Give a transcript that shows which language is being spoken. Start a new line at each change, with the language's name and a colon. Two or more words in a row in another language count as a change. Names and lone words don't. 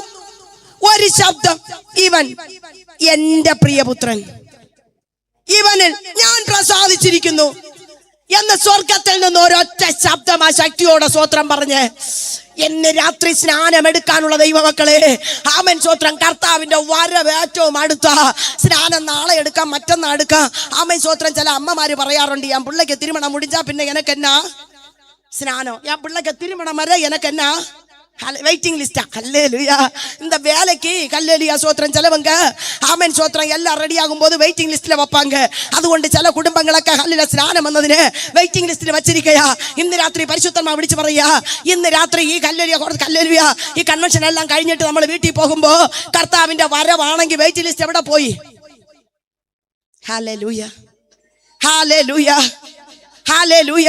Malayalam: ഒരു ശബ്ദം, ഇവൻ എന്റെ പ്രിയപുത്രൻ, ഇവനിൽ ഞാൻ പ്രസാദിച്ചിരിക്കുന്നു എന്ന് സ്വർഗത്തിൽ നിന്ന് ഒരൊറ്റ ശബ്ദം ആ ശക്തിയോടെ സ്തോത്രം പറഞ്ഞ് എന്നെ രാത്രി സ്നാനമെടുക്കാനുള്ള ദൈവമക്കളെ, ആമേൻ സ്തോത്രം. കർത്താവിന്റെ വരവ് ഏറ്റവും അടുത്ത. സ്നാനം നാളെ എടുക്കാം, മറ്റന്നാൾ എടുക്കാം. ആമേൻ സ്തോത്രം. ചില അമ്മമാര് പറയാറുണ്ട്, ഞാൻ പിള്ളേക്ക് തിരുമണം മുടിച്ചാ പിന്നെ എനക്കെന്നാ സ്നാനം, ഞാൻ പിള്ളേക്ക് തിരുമണം വരെ എനക്കെന്നാ
English: waiting list.
Tamil: ஹல்லேலூயா. இந்த வேலைக்கு ஹல்லேலூயா ஸ்தோத்திரம். சிலவங்க ஆமென் ஸ்தோத்திரம் எல்லாம் ரெடி ஆகும்போது
English: waiting list
Tamil: வைப்பாங்க.
Malayalam: അതുകൊണ്ട് ചില കുടുംബങ്ങളൊക്കെ ഹല്ലേലൂയ സ്നാനം വന്നതിന്
English: waiting list
Malayalam: വെച്ചിരിക്കയാ. ഇന്ന് രാത്രി പരിശുദ്ധന്മാർ വിളിച്ചു പറയാ, ഇന്ന് രാത്രി ഈ ഹല്ലേലൂയ ഈ കൺവെൻഷൻ എല്ലാം കഴിഞ്ഞിട്ട് നമ്മൾ വീട്ടിൽ പോകുമ്പോ കർത്താവിന്റെ വരവാണെങ്കിൽ
English: waiting list
Malayalam: എവിടെ പോയി? ഹല്ലേലൂയ ഹല്ലേലൂയ ഹല്ലേലൂയ.